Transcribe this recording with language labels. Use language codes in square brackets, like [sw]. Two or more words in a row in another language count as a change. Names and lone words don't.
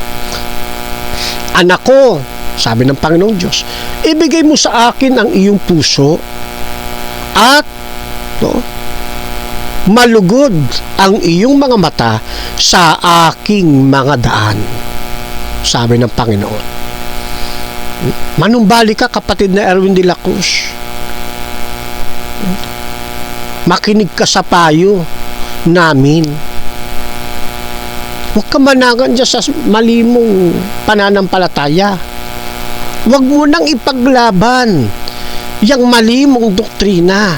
[tl] Anak ko, sabi ng Panginoong Diyos, ibigay mo sa akin ang iyong puso at malugod ang iyong mga mata sa aking mga daan. Sabi ng Panginoon. Manumbalik ka, kapatid na Erwin de la Cruz. Makinig ka sa payo namin. Huwag ka manangan dyan sa malimong pananampalataya. Huwag mo nang ipaglaban yung malimong doktrina.